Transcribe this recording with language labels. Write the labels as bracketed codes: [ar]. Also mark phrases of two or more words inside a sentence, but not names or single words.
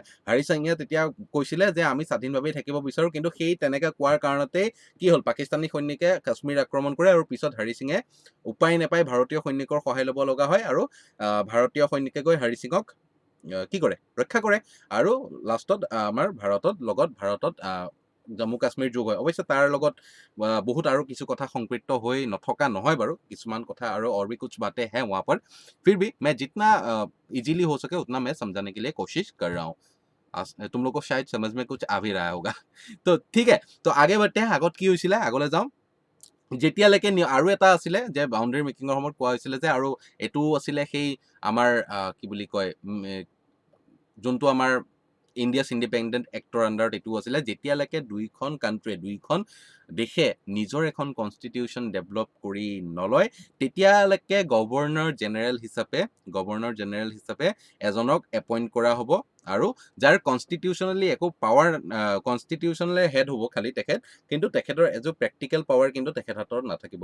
[as] হৰি সিঙে তেতিয়া কৈছিলে যে আমি স্বাধীনভাৱেই থাকিব বিচাৰোঁ, কিন্তু সেই তেনেকৈ কোৱাৰ কাৰণতেই কি হ'ল, পাকিস্তানী সৈনিকে কাশ্মীৰ আক্ৰমণ কৰে, আৰু পিছত হৰি সিঙে উপায় নাপাই ভাৰতীয় সৈনিকৰ সহায় ল'ব লগা হয়, আৰু ভাৰতীয় সৈনিকে গৈ হৰি সিঙক কি কৰে, ৰক্ষা কৰে, আৰু লাষ্টত আমাৰ ভাৰতত জম্মু কাশ্মীৰ যোগ হয়। অৱশ্যে তাৰ লগত বহুত আৰু কিছু কথা সংপৃক্ত হৈ নথকা নহয় বাৰু, কিছুমান কথা [hi] और भी कुछ बातें हैं वहाँ पर। फिर भी मैं जितना इजीली हो सके उतना मैं समझाने के लिए कोशिश कर रहा हूँ। तुम लोग को शायद समझ में कुछ आ भी रहा होगा। तो ठीक है, तो आगे बढ़ते हैं। [as] আগত কি হৈছিলে, আগলৈ যাওঁ। যেতিয়ালৈকে আৰু এটা আছিলে যে [en] boundary making [as] সময়ত কোৱা হৈছিলে যে, আৰু এইটো আছিলে সেই আমাৰ কি বুলি কয়, যোনটো আমাৰ ইণ্ডিয়াছ ইণ্ডিপেণ্ডেণ্ট এক্টৰ আণ্ডাৰত এইটো আছিলে, যেতিয়ালৈকে দুইখন দেশে নিজৰ এখন [en] constitution develop [as] কৰি নলয়, তেতিয়ালৈকে [en] governor general [as] হিচাপে এজনক এপইণ্ট কৰা হ'ব, আৰু যাৰ কনষ্টিটিউশ্যনেলি একো পাৱাৰ, [en] constitutionally head [as] হ'ব খালি তেখেত, কিন্তু তেখেতৰ [en] as practical power [as] কিন্তু তেখেত হাতত নাথাকিব।